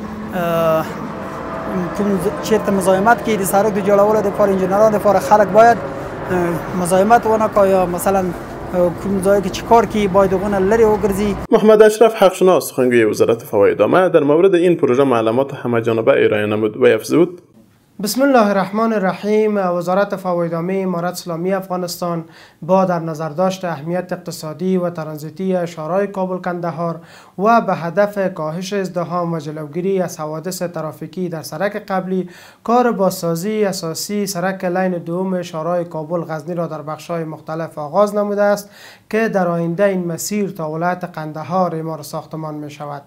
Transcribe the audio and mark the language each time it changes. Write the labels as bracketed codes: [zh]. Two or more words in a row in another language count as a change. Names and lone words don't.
[ps] کوم چېرته مزاحمت کوي د سړک د جوړولو دپاره انجینرانو دپاره خلک باید مزاحمت ونه کړي، یا مثلا کوم ځای کې چې کار کوي باید هغونه لرې وګرځي. [fa] محمد اشرف حقشناس سخنگوی وزارت فواید در مورد این پروژه معلومات همه‌جانبه ارائه نمود و افزود [ar] بسم الله الرحمن الرحیم. [fa] وزارت فوایدنامه امارت اسلامی افغانستان با در نظر داشت اهمیت اقتصادی و ترانزیتی شهرهای کابل کندهار و به هدف کاهش ازدحام و جلوگیری از حوادث ترافیکی در سرک قبلی کار بازسازی اساسی سرک لین دوم شهرهای کابل غزنی را در بخش‌های مختلف آغاز نموده است که در آینده این مسیر تا ولایت قندهار اعمار ساختمان می شود.